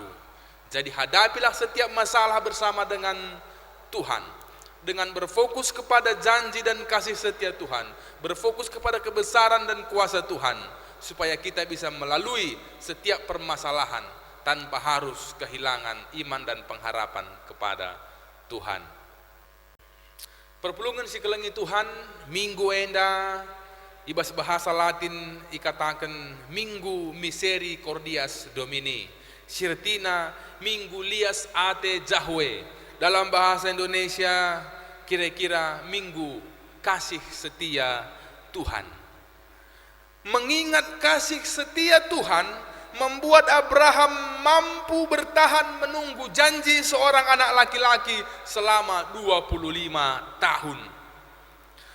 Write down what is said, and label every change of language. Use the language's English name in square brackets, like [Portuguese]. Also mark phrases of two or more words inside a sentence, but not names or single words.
[Indonesian] Jadi hadapilah setiap masalah bersama dengan Tuhan, dengan berfokus kepada janji dan kasih setia Tuhan, berfokus kepada kebesaran dan kuasa Tuhan, supaya kita bisa melalui setiap permasalahan tanpa harus kehilangan iman dan pengharapan kepada Tuhan. [Batak Karo] Perpulungan si kelengi Tuhan, minggu enda, ibas bahasa Latin ikatakan minggu [Latin] misericordias Domini, [Batak Karo] sirtina minggu lias ate Jahwe. [Indonesian] Dalam bahasa Indonesia kira-kira minggu kasih setia Tuhan. Mengingat kasih setia Tuhan membuat Abraham mampu bertahan menunggu janji seorang anak laki-laki selama 25 tahun.